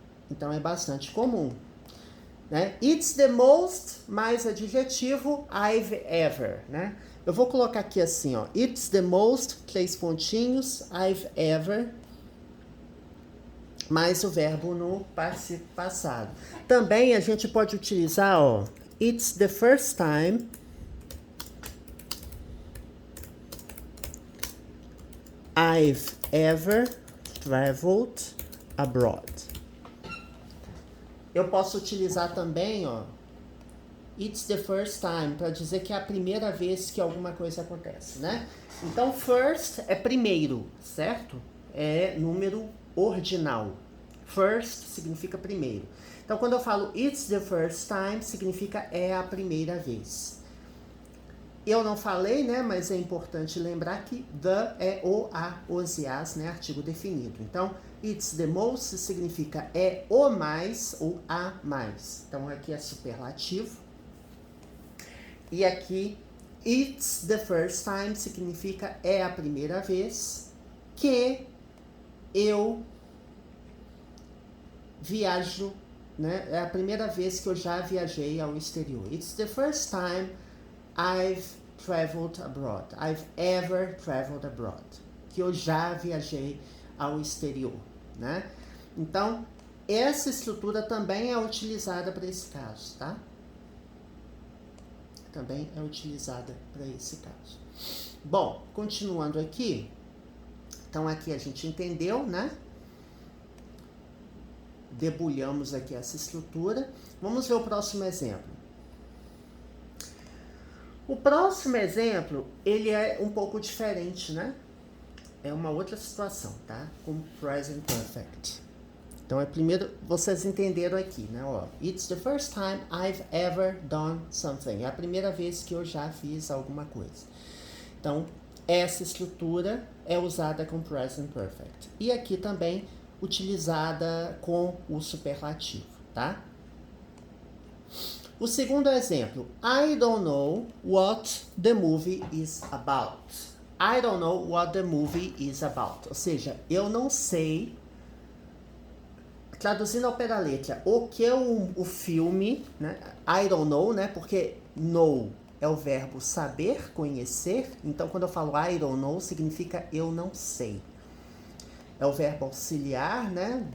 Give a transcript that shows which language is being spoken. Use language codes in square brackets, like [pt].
[pt] Então é bastante comum, né? It's the most mais adjetivo I've ever, né? Eu vou colocar aqui assim, ó. It's the most, 3 pontinhos, I've ever, mais o verbo no particípio passado. Também a gente pode utilizar, ó. [en] It's the first time I've ever traveled abroad. [pt] Eu posso utilizar também, ó, [en] it's the first time, [pt] para dizer que é a primeira vez que alguma coisa acontece, né? Então, first é primeiro, certo? É número ordinal. First significa primeiro. Então, quando eu falo [en] it's the first time, [pt] significa é a primeira vez. Eu não falei, né, mas é importante lembrar que the é o, a, os e as, né, artigo definido. Então, [en] it's the most [pt] significa é o mais ou a mais. Então, aqui é superlativo. E aqui, [en] it's the first time [pt] significa é a primeira vez que eu viajo, né, é a primeira vez que eu já viajei ao exterior. [en] It's the first time I've traveled abroad. I've ever traveled abroad. [pt] Que eu já viajei ao exterior, né? Então, essa estrutura também é utilizada para esse caso, tá? Também é utilizada para esse caso. Bom, continuando aqui. Então, aqui a gente entendeu, né? Debulhamos aqui essa estrutura. Vamos ver o próximo exemplo. O próximo exemplo, ele é um pouco diferente, né? É uma outra situação, tá? Com present perfect. Então, é primeiro, vocês entenderam aqui, né? Ó, [en] it's the first time I've ever done something. [pt] É a primeira vez que eu já fiz alguma coisa. Então, essa estrutura é usada com present perfect. E aqui também utilizada com o superlativo, tá? O segundo exemplo, [en] I don't know what the movie is about. I don't know what the movie is about. [pt] Ou seja, eu não sei, traduzindo ao pé da letra, o que é o filme, né? [en] I don't know, [pt] né? Porque know é o verbo saber, conhecer. Então, quando eu falo [en] I don't know, [pt] significa eu não sei. É o verbo auxiliar, né?